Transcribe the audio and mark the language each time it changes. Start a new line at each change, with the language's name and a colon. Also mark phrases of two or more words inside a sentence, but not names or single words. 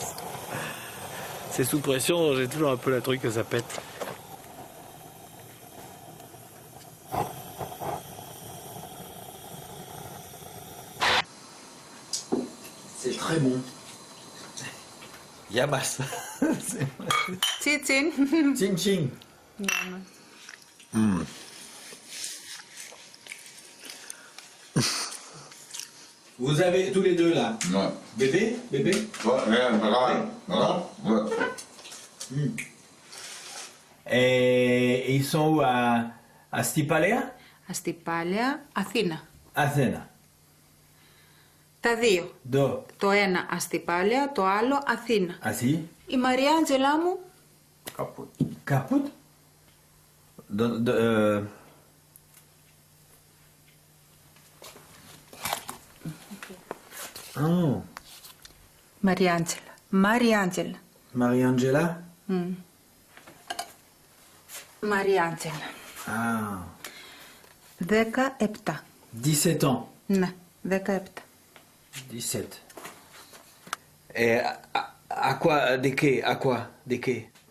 French: C'est sous pression, j'ai toujours un peu la truc que ça pète. C'est très bon.
Greek: Yamas. Τσίτσιν.
French: Ching ching. Vous avez tous les deux là. Ouais. Bébé? Bébé? Ouais, bravo. Et ils sont où à Stipalea?
Greek: Αστυπάλαια, Αθήνα. Αθήνα. Τα δύο. Do. Το ένα Αστυπάλαια, το άλλο Αθήνα.
French: Assis.
Greek: Η Μαριάντζελα μου Καπούτ.
French: Caput? Oh.
Greek: Μαριάντζελα. Μαριάντζελα.
French: Marie-Angela?
Greek: Μαριάντζελα.
French: Ah. 17. 17 ans.
Greek: Ναι, 17. 17.
French: Et à quoi? Des quais? À quoi? Des quais?